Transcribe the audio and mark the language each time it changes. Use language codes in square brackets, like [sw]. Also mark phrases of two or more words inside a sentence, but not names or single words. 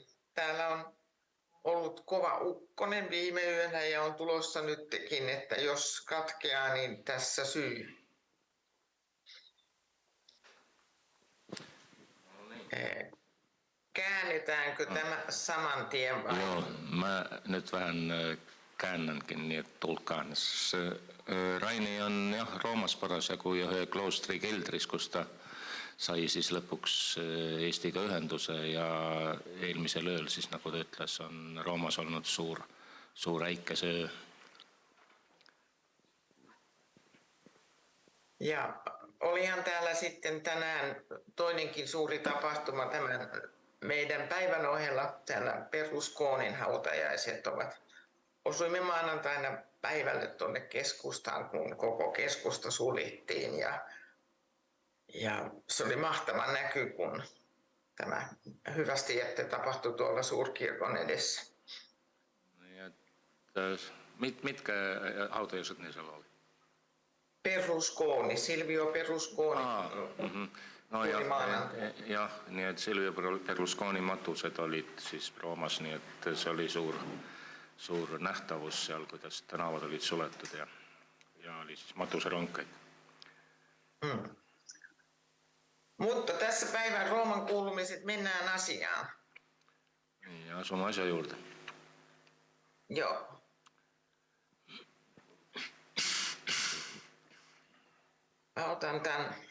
[fi] Täällä on ollut kova ukkonen viime yönä ja on tulossa nytkin, että jos katkeaa, niin tässä syy. Käännetäänkö tämä saman tien vai? Joo, mä nyt vähän käännänkin niin, että tulkaan. [et] Raini on Roomas parasjagu ühe kloostri keldris, kus ta sai siis lõpuks Eestiga ühenduse ja eelmisel ööl siis, nagu ta ütles, on Roomas olnud suur äikesöö. [fi] Ja olihan täällä sitten tänään toinenkin suuri tapahtuma tämän meidän päivän ohella. Täällä Peruskoonin hautajaiset osuimme maanantaina päivälle tuonne keskustaan, kun koko keskusta suljettiin. Ja se oli mahtava näky, kun tämä hyvästi jätte tapahtui tuolla suurkirkon edessä. Mitkä hautajaiset ne siellä oli? Peruskooni, Silvio Peruskooni. [et] No ja, nii et Silvio Berlusconi matused olid siis Roomas, nii et see oli suur nähtavus seal, kuidas tänavad olid suletud ja oli siis matuserongkeid. [fi] Mutta tässä päivän Rooman kuulumiset mennään asiaan. [et] Ja asumme asia juurde. [fi] Joo. Mä otan tän.